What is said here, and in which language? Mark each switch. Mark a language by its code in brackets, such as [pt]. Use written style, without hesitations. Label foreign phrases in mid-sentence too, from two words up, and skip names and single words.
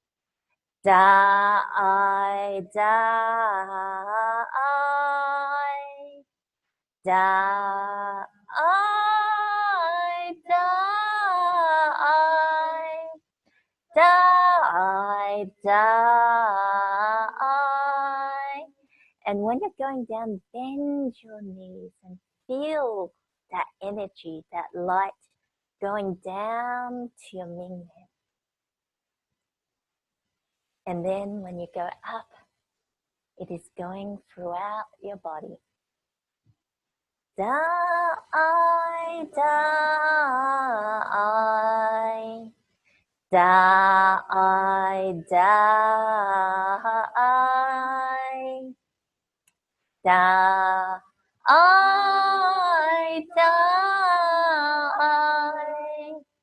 [en] Da-I, Da-I. Da-I, Da-I. Da-I, Da-I. And when you're going down, bend your knees and feel that energy, that light going down to your Mingmen. And then when you go up, it is going throughout your body. Da-I, Da-I. Da-I, Da-I. Da-I, Da-I.